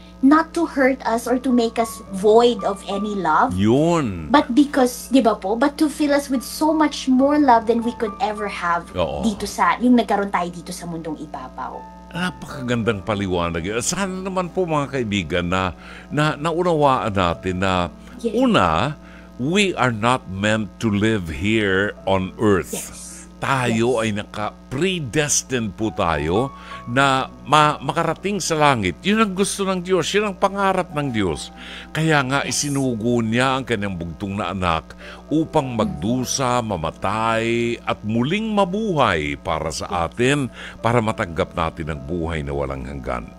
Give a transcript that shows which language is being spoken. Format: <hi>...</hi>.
<en>Not to hurt us or to make us void of any love.</en> <tl>Yun.</tl> <en>But because,</en> <tl>di ba po,</tl> <en>but to fill us with so much more love than we could ever have</en> <tl>Oo. dito sa, yung nagkaroon tayo dito sa mundong ibabaw. Napakagandang paliwanag. Sana naman po mga kaibigan na naunawaan natin na</tl> <en>Yes. una, we are not meant to live here on earth. Yes.</en> <tl>Tayo ay predestined po tayo na makarating sa langit. Yun ang gusto ng Diyos. Yun ang pangarap ng Diyos. Kaya nga isinugo niya ang kanyang bugtong na anak upang magdusa, mamatay at muling mabuhay para sa atin, para matanggap natin ang buhay na walang hanggan.</tl>